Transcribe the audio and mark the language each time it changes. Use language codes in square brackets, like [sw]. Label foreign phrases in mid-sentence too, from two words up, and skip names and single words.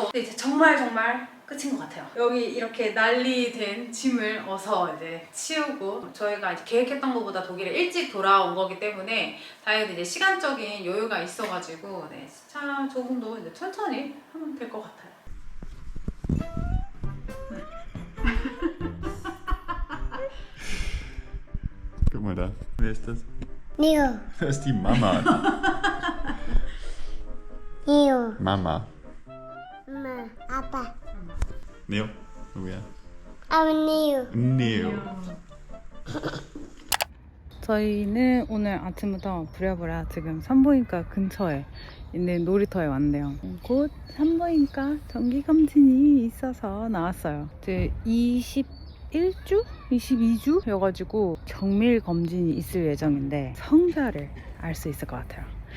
[ko] 근데 이제 정말 끝인 것 같아요. 여기 이렇게 난리된 짐을 어서 이제 치우고 저희가 이제 계획했던 것보다 독일에 일찍 돌아온 거기 때문에 다행히 이제 시간적인 여유가 있어가지고 차 조금도 이제 천천히 하면 될 것 같아요. [de] Guck mal da. Wer ist das? Neo. Das ist die Mama. Neo. Mama. Ma. Apa. Neo. Woher? Neo. Neo. [ko] 저희는 오늘 아침부터 부랴부랴 지금 산부인과 근처에 있는 놀이터에 왔는데요. 곧 산부인과 정기검진이 있어서 나왔어요. 이제 21주? 22주여가지고 정밀 검진이 있을 예정인데 성자를 알 수 있을 것 같아요.